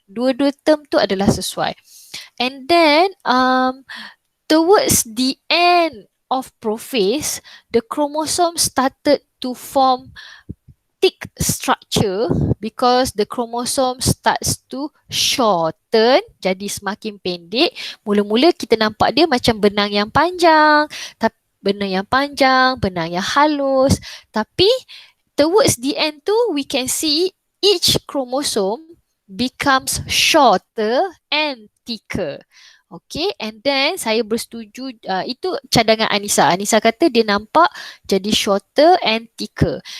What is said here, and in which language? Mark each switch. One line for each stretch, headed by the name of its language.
English: Dua-dua term tu adalah sesuai. And then towards the end of prophase, the chromosome started to form thick structure because the chromosome starts to shorten, jadi semakin pendek.
Malay: Mula-mula kita nampak dia macam benang yang panjang, benang yang halus.
English: Tapi towards the end tu, we can see each chromosome becomes shorter and thicker.
Malay: Okay, and then saya bersetuju, itu cadangan Anissa. Anissa kata dia nampak jadi shorter and thicker.